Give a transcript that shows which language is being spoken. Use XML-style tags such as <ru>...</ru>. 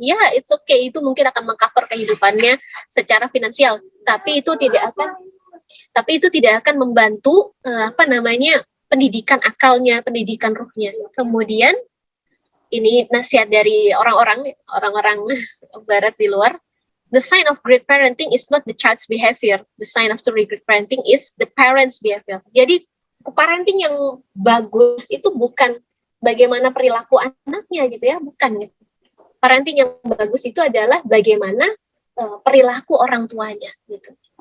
<id>Ya,</id> <en>it's okay,</en> <id>itu mungkin akan mengcover kehidupannya secara finansial. Tapi itu tidak akan membantu pendidikan akalnya, pendidikan ruhnya. Kemudian ini nasihat dari orang-orang barat di luar.</id> <en>The sign of great parenting is not the child's behavior. The sign of truly great parenting is the parent's behavior.</en> <id>Jadi parenting yang bagus itu bukan bagaimana perilaku anaknya gitu ya, bukan. Parenting yang bagus itu adalah bagaimana perilaku orang tuanya gitu.</id>